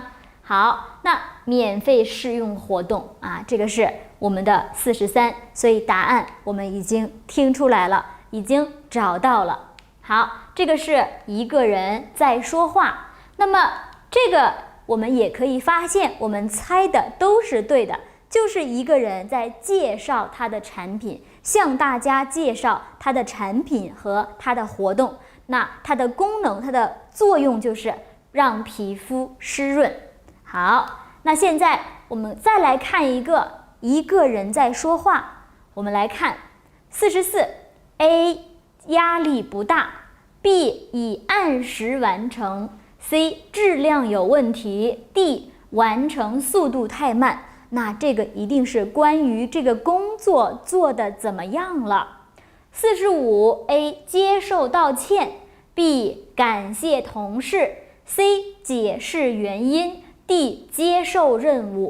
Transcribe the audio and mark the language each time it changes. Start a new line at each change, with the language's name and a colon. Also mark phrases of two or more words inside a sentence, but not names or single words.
Chinese: 好，那免費試用活動這個是我們的43，所以答案我們已經聽出來了，已經找到了。好，這個是一個人在說話。那麼這個我們也可以發現，我們猜的都是對的，就是一個人在介紹他的產品，向大家介紹他的產品和他的活動。那它的功能，它的作用就是讓皮膚濕潤。好，那現在我們再來看一個人在說話。我們來看44 A 壓力不大， B 已按時完成， C 質量有問題， D 完成速度太慢。那這個一定是關於這個工作做得怎麼樣了。45 A 接受道歉， B 感謝同事， C 解釋原因， D 接受任務。